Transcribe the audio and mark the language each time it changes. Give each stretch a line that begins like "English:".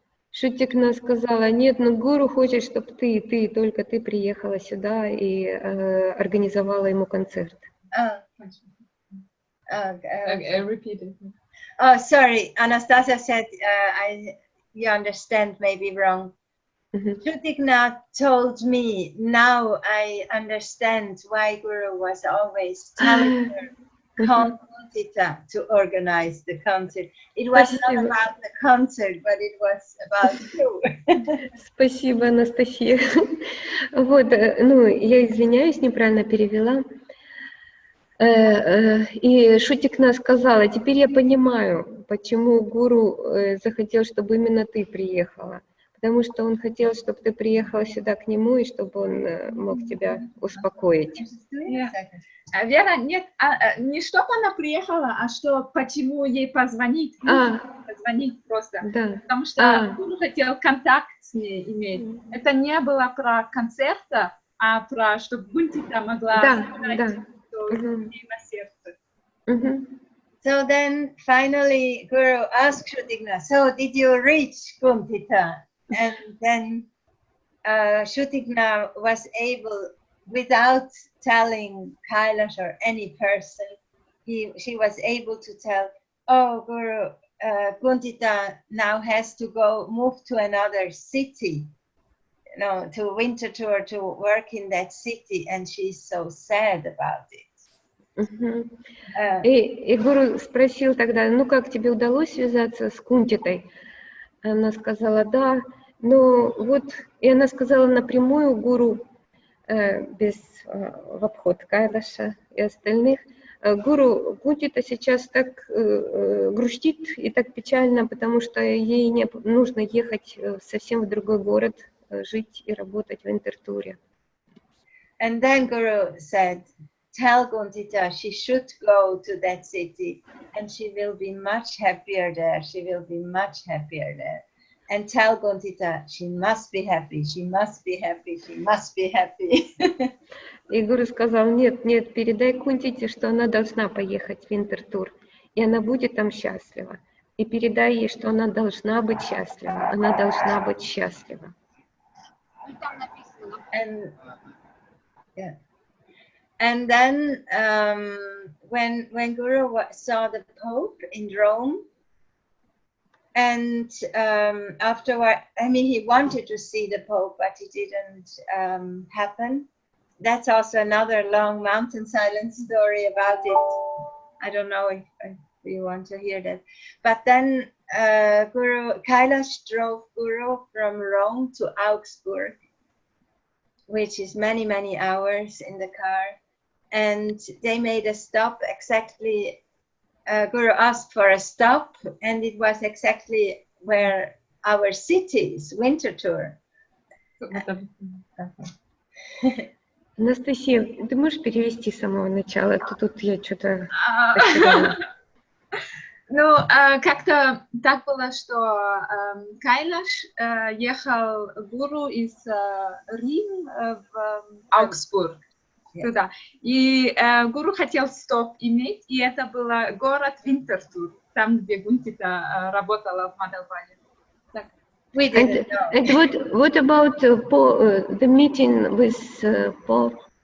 Russian: Шутикна сказала, нет, но гуру хочет, чтобы только ты приехала сюда и организовала ему концерт.
English: Repeat it. Oh, sorry. Anastasia said, you understand maybe wrong. Shutikna told me, now I understand why Guru was always telling her, call Guntita to organize the concert. It was not about the concert, but it was about you.
Russian: Спасибо, Анастасия. Вот, ну, я извиняюсь, неправильно перевела. И Шутикна сказала, теперь я понимаю, почему гуру захотел, чтобы именно ты приехала. Потому что он хотел, чтобы ты приехала сюда к нему, и чтобы он мог тебя успокоить. Вера, нет, не чтобы она приехала, а что, почему ей позвонить. Позвонить просто. Да. Потому что гуру хотел контакт с ней иметь. Это не было про концерта, а про, чтобы Гунтита могла сказать, что ей на сердце.
English: So then finally Guru asked Shutikna, so did you reach Guntita? And then Shutikna was able, without telling Kailash or any person, she was able to tell, oh Guru, Guntita now has to move to another city, you know, to winter tour, to work in that city, and she's so sad about it.
Russian: И гуру спросил тогда, ну как тебе удалось связаться с Кунтитой? Она сказала, да, ну вот, и она сказала напрямую гуру, без в обход Кайлаша и остальных, гуру, Гунтита сейчас так грустит и так печально, потому что ей нужно ехать совсем в другой город, жить и работать в интертуре.
English: And then Guru said, tell Guntita she should go to that city and she will be much happier there. She will be much happier there. And tell Guntita she must be happy, she must be happy, she must be happy.
Russian: И Гуру сказал, нет, передай Кунтите, что она должна поехать в интертур, и она будет там счастлива. И передай ей, что она должна быть счастлива, она должна быть счастлива.
English: And then when Guru saw the Pope in Rome, and afterward, I mean, he wanted to see the Pope, but it didn't happen. That's also another long mountain silence story about it. I don't know if you want to hear that. But then Kailash drove Guru from Rome to Augsburg, which is many, many hours in the car. And they made a stop exactly, Guru asked for a stop, and it was exactly where our city is, winter tour.
Russian: Анастасия, ты можешь перевести с самого начала? Тут я что-то потеряла. Ну, как-то так было, что Кайлаш ехал гуру из Рима в Аугсбург. Туда. И гуру хотел стоп иметь, и это был город Винтертур, там, где Гунтита работала в Мадалбане.
English: And what about the meeting with Pope?